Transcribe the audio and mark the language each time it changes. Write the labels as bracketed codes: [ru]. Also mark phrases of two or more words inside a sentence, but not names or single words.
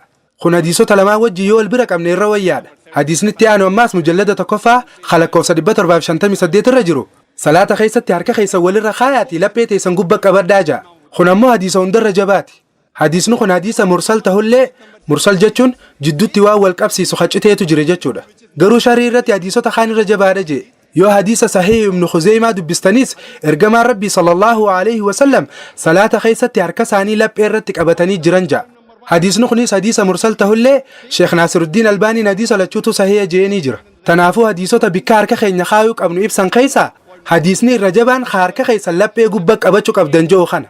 [om] Kun hadiisota lamaa wajji yoo wal bira qabne irra wayyaadha. Hadiisni itti aanu ammaas mujallada tokkoffaa lakkoofsa 758 irra jiru salaata keessatti harka keessan walirra kaayaati laphee teessan gubba qabaddaa ja'a. Kun ammoo hadiisa hundarra jabaati. hadiisni kun hadiisa mursal tahullee mursal jechuun jidduutti waan wal qabsiisu haciteetu jira jechuudha. Garuu sharii irratti hadiisota kaan irra jabaadha jee. Yoo hadiisa sahih ibn Khuzeymaa dubbistanis ergamaan rabbii [ar] صلى الله عليه وسلم [om] salaata keessatti harka isaanii laphee irratti qabatanii jiran jaa. hadiisni kunis hadiisa mursal tahullee Sheekh Naasiruddin Albaaniin hadiisa lachuutu sahih jeeni jira. Tanaafuu hadiisota bikka harka keenya kaayuu qabnu ibsan keessa hadiisni irra jabaan harka keessa laphee gubba qabachuu qabdan joo kana.